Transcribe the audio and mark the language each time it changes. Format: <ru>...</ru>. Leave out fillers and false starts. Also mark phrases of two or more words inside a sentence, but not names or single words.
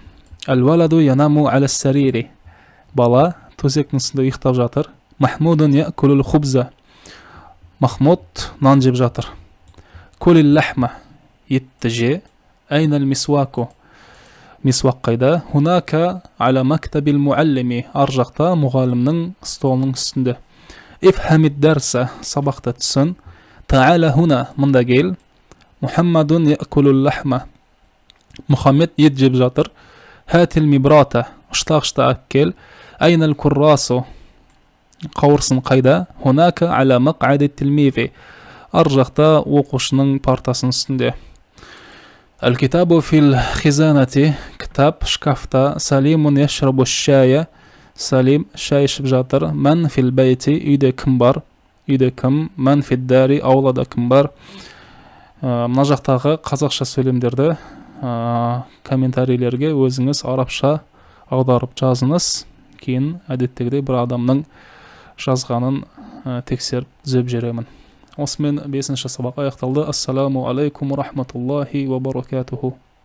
<ar>الولد ينام على السرير,</ar> <kk>бала төсектің үстінде ұйықтап жатыр.</kk> <ar>محمود يأكل الخبز,</ar> <kk>Махмуд нан жеп жатыр.</kk> <ar>كل اللحم,</ar> <kk>етті же.</kk> <ar>أين المسواك,</ar> <kk>мисвак қайда?</kk> <ar>هناك على مكتب المعلم,</ar> <kk>ар жақта мұғалімнің столының үстінде.</kk> <ar>افهم الدرس,</ar> <kk>сабақта түсін.</kk> <ar>تعال هنا,</ar> <kk>мұнда кел.</kk> <ar>محمد يأكل اللحم,</ar> <kk>Мұхаммед ет жеп жатыр.</kk> <ar>هات المبراة,</ar> <kk>ұштақ кел.</kk> <ar>أين الكراسة,</ar> <kk>қауырсын қайда?</kk> <ar>هناك على مقعد التلميذ,</ar> <kk>ар жақта оқушының партасының үстінде.</kk> <ar>الكتاب في الخزانة,</ar> <kk>кітап шкафта.</kk> <ar>سليم يشرب الشاي,</ar> <kk>Салим шай ішіп жатыр.</kk> <ar>من في البيت,</ar> <kk>үйде кім бар? Үйде кім?</kk> <ar>من في الدار,</ar> <kk>аулада кім бар? Мына жақтағы қазақша сөйлемдерді комментарийлерге өзіңіз арабша аударып жазыңыз. Кейін әдеттегідей бір адамның жазғанын тексеріп түзеп жүремін. Осымен 5-ші сабақ аяқталды.</kk> <ar>السلام عليكم رحمة الله وبركاته.</ar>